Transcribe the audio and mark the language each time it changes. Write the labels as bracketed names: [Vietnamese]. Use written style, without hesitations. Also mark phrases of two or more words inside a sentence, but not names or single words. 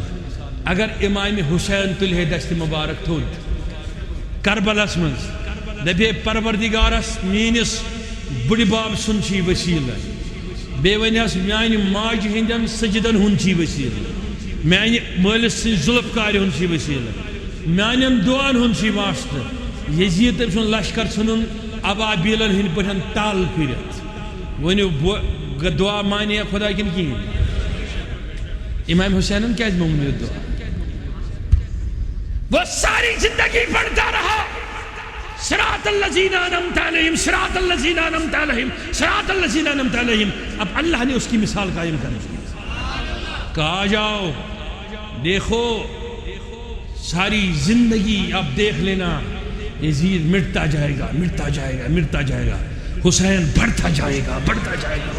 [Kashmiri] اگر امام حسین تُلہِ ہے دست مبارک تھوٚد کربلس منٛز دپے پروردگارس میٲنِس بُڈِ بب سُنٛد چھُ یہِ وسیٖلہٕ بیٚیہِ ونیس میانہِ ماجہِ ہٕنٛدٮ۪ن سجدن ہُنٛد چھُ یہِ وسیٖلہٕ میانہِ مٲلِس سٕنٛزِ ظُلف کارِ ہُنٛد چھُ یہِ وسیٖلہٕ میانٮ۪ن دُعاہن ہُنٛد چھُ یہِ واسطہٕ یزیٖد تٔمۍ سُنٛد لشکر ژھٕنُن ابابیٖلن ہٕنٛدۍ پٲٹھۍ تل کٔرِتھ. ؤنِو دعا مانے خدا کِنہٕ کِہیٖنۍ؟ امام حسینن کیا مونگ یہ دعا؟ [Urdu] وہ ساری زندگی پڑھتا رہا [Arabic] صراط الذین انعمت علیہم صراط الذین انعمت علیہم صراط الذین انعمت علیہم. [Urdu] اب اللہ نے اس کی مثال قائم کر دی. کہا جاؤ دیکھو ساری زندگی اب دیکھ لینا یزید مٹتا جائے گا مٹتا جائے گا مٹتا جائے گا حسین بڑھتا جائے گا بڑھتا جائے گا.